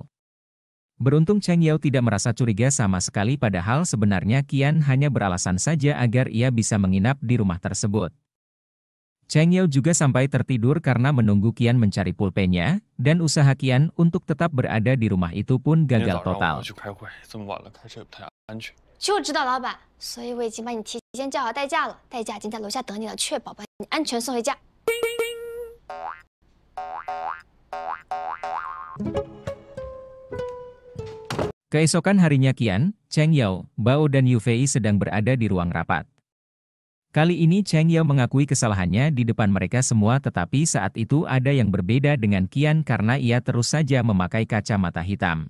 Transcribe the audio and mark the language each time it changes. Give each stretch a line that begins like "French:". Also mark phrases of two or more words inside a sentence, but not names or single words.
Indonesian: Beruntung Cheng Yao tidak merasa curiga sama sekali, padahal sebenarnya Qian hanya beralasan saja agar ia bisa menginap di rumah tersebut. Cheng Yao juga sampai tertidur karena menunggu Qian mencari pulpennya, dan usaha Qian untuk tetap berada di rumah itu pun gagal total.
Chinese: 就知道老板，所以我已经把你提前叫好代驾了，代驾已经在楼下等你了，确保把你安全送回家。
Indonesian: Keesokan harinya Qian, Cheng Yao, Bao dan Yu Fei sedang berada di ruang rapat. Kali ini Cheng Yao mengakui kesalahannya di depan mereka semua, tetapi saat itu ada yang berbeda dengan Qian karena ia terus saja memakai kacamata hitam.